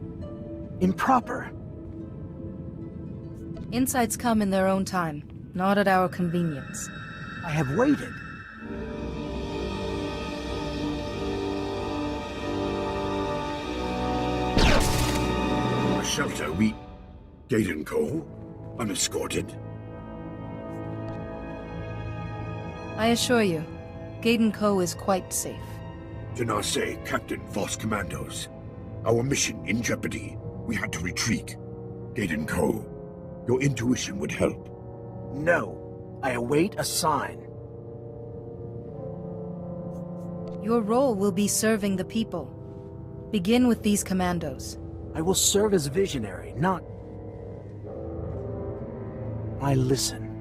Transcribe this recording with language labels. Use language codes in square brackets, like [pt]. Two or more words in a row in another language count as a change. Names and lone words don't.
[en] Improper. Insights come in their own time, not at our convenience. I have waited. A shelter, we... Gaden-ko, unescorted. I assure you, Gaden-ko is quite safe. Janase, Captain, Voss Commandos. Our mission in jeopardy. We had to retreat. Gaden-ko, your intuition would help. No. I await a sign. Your role will be serving the people. Begin with these commandos. I will serve as visionary, not... I listen.